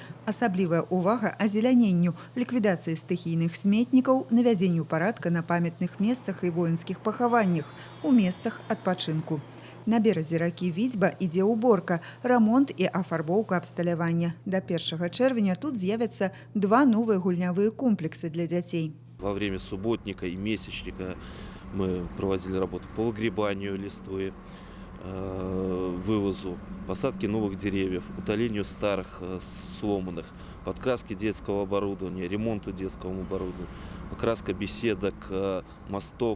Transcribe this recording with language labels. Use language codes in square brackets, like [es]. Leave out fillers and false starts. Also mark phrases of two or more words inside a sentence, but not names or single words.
[be] Асаблівая ўвага азеляненню, ліквідацыі стыхійных сметнікаў, навядзенню парадка на памятных месцах і воінскіх пахаваннях, у месцах адпачынку. На беразе ракі Відзьба ідзе уборка, рамонт і афарбоўка абсталявання. До 1 чэрвеня тут з'явяцца 2 новыя гульнявыя комплексы для дзяцей. [ru] Во время субботника и месячника мы проводили работу по выгребанию листвы, вывозу, посадке новых деревьев, удалению старых сломанных, подкраске детского оборудования, ремонту детского оборудования, покраска беседок, мостов.